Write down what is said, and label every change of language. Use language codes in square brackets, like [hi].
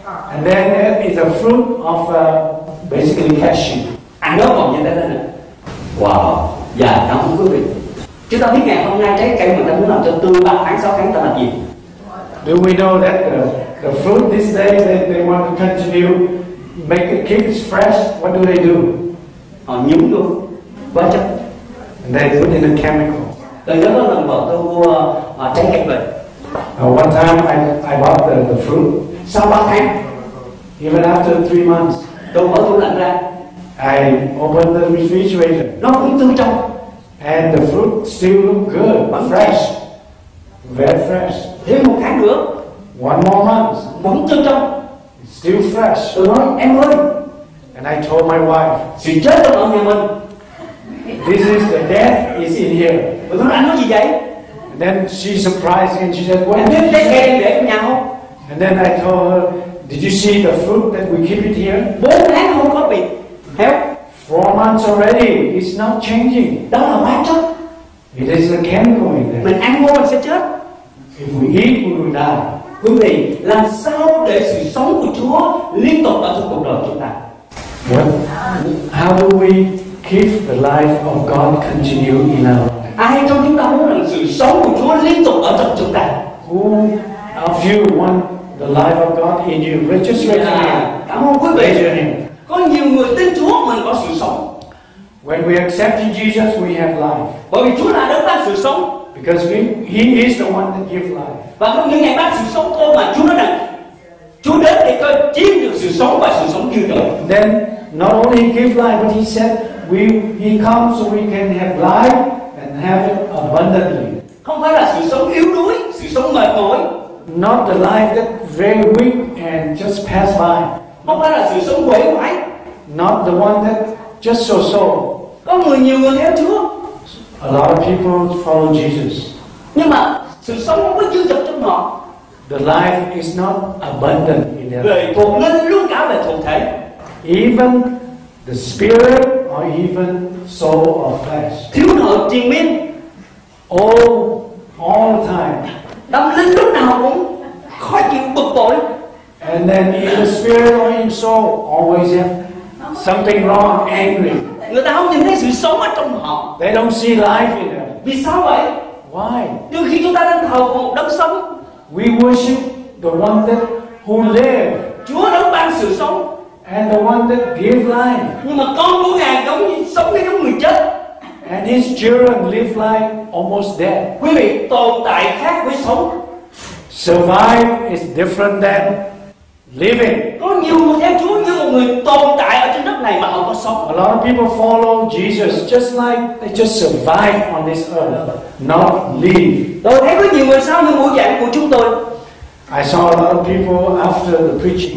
[en] And then there is a fruit of basically cashew. [vi] Nó còn như thế này. Wow, dạ cảm ơn quý vị. Chúng ta biết ngày hôm nay trái cây mà ta muốn làm cho tươi 3 tháng 6 tháng ta làm gì? [en] Do we know that the fruit these days they want to continue make it keep it fresh? What do they do? [vi] Họ nhúng luôn, hóa chất. [en] And they put in a chemical. [vi] Tôi nhớ có lần vợ tôi mua trái cây về. [en] One time I bought the fruit. [vi] Sau 3 tháng, [en] Even after 3 months, [vi] tôi mở tủ lạnh ra, [en] I opened the refrigerator, [vi] nó cũng tươi trong. [en] and the fruit still look good, fresh, very fresh. [vi] Thêm 1 tháng nữa, [en] One more month, [vi] vẫn tươi trong. [en] it's still fresh. [vi] Tôi nói em ơi, [en] And I told my wife, [vi] sự chết trong ở nhà mình. [en] this is the death is in here. [vi] Tôi nói anh nói gì vậy? [en] And then she surprised me and she said, [vi] Anh [en] what? [vi] biết trái cây để trong nhà không? [en] And then I told her, did you see the fruit that we keep it here? [vi] 4 tháng không có bị héo. [en] 4 months already, it's not changing. [vi] Đó là hóa chất. [en] It is a chemical in there. [vi] Mình ăn vô mình sẽ chết. [en] If we eat, we will die. [vi] Quý vị, làm sao để sự sống của Chúa liên tục ở trong cuộc đời chúng ta? [en] How do we keep the life of God continue in our life? [vi] Ai trong chúng ta muốn rằng sự sống của Chúa liên tục ở trong chúng ta? [en] Who of you want the life of God in you? Just raise your hand. [vi] Cảm ơn quý [en] Raise [vi] vị. [en] your hand. [vi] Có nhiều người tin Chúa mình có sự sống. [en] When we accept Jesus, we have life. [vi] Bởi vì Chúa là đấng ban sự sống. [en] Because He is the one that gives life. [vi] Và không những ngày ban sự sống thôi mà Chúa nói rằng Chúa đến để cho chiếm được sự sống và sự sống dư dật. [en] Then not only He gives life, but He said He comes so we can have life and have it abundantly. [vi] Không phải là sự sống yếu đuối, sự sống mệt mỏi. [en] Not the life that's very weak and just pass by. [vi] Không phải là sự sống quể quải. [en] Not the one that just so. [vi] Có nhiều người theo Chúa. [en] A lot of people follow Jesus. [vi] Nhưng mà sự sống không có dư dật trong họ. [en] The life is not abundant in their life. [vi] Về thuộc linh luôn cả về thuộc thể. [en] Even the spirit or even soul or flesh. [vi] Thiếu nợ triền miên. [en] All the time. [vi] Tâm linh lúc nào cũng khó chịu bực bội. [en] And then in the spirit or in soul always have something wrong, angry. [vi] Người ta không nhìn thấy sự sống ở trong họ. [en] They don't see life in them. [vi] Vì sao vậy? [en] Why? [vi] Đôi khi chúng ta đang thờ một đấng sống. [en] We worship the one who live. [vi] Chúa đấng ban sự sống. [en] And the one that give life. [vi] Nhưng mà con của Ngài giống như sống giống người chết. [en] And his children live like almost dead. [vi] Quý vị, tồn tại khác với sống. [en] Survive is different than living. [vi] Có nhiều người theo Chúa như một người tồn tại ở trên đất này mà không có sống. [en] A lot of people follow Jesus just like they just survive on this earth, not live. [vi] Tôi thấy có nhiều người sau như buổi giảng của chúng tôi. [en] I saw a lot of people after the preaching.